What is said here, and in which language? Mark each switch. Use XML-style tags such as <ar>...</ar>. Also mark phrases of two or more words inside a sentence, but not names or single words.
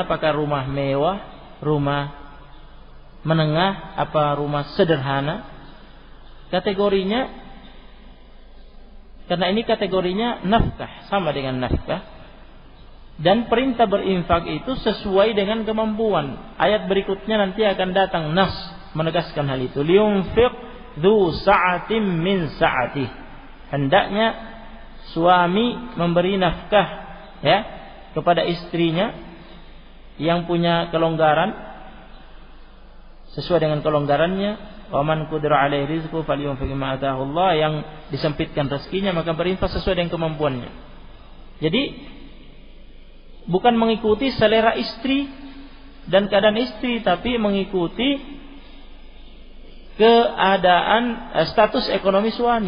<id>Apakah rumah mewah, rumah menengah, apa rumah sederhana? Kategorinya, karena ini kategorinya nafkah, sama dengan nafkah. Dan perintah berinfak itu sesuai dengan kemampuan. Ayat berikutnya nanti akan datang nas menegaskan hal itu.</id> <ar>لينفق ذو سعة من سعته.</ar> <id>Hendaknya suami memberi nafkah, ya, kepada istrinya yang punya kelonggaran sesuai dengan kelonggarannya.</id> <ar>ومن قدر عليه رزقه فلينفق مما آتاه الله,</ar> <id>yang disempitkan rezekinya maka berinfak sesuai dengan kemampuannya. Jadi bukan mengikuti selera istri dan keadaan istri, tapi mengikuti keadaan status ekonomi suami.</id>